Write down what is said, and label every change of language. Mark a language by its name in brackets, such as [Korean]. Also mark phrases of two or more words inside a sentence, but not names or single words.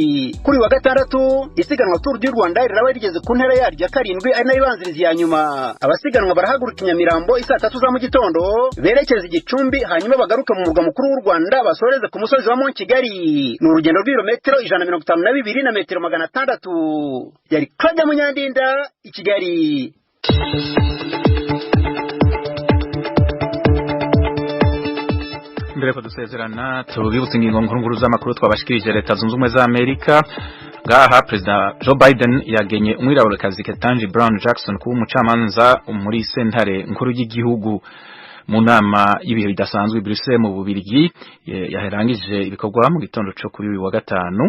[Kinyarwanda] Kuri wa gatandatu isiganwa Tour du Rwanda riraba rigeze ku ntera yaryo ya 7 ari nayo ibanziriza ya nyuma. Abasiganwa barahaguruka Nyamirambo isaa 3 za mu gitondo berekeza Igicumbi hanyuma bagaruka mu murwa mukuru w'u Rwanda basoreze ku musozi wa Mont Kigali. Ni urugendo rw'ibirometero 152 na metero 600. Yari Claude Munyandinda i Kigali. Mbere ko dusezerana tubibutse ingingo nkuru z'amakuru twabashikirije. Leta Zunze Ubumwe za Amerika ngaha President Joe Biden yagenye umwiraburekazi Ketanji Brown Jackson kuba umucamanza muri sentare nkuru y'igihugu mu nama y'ibihe bidasanzwe Brussels mu Bubiligi yaherangije ibikorwa mu gitondo cyo kuri uyu wa gatanu.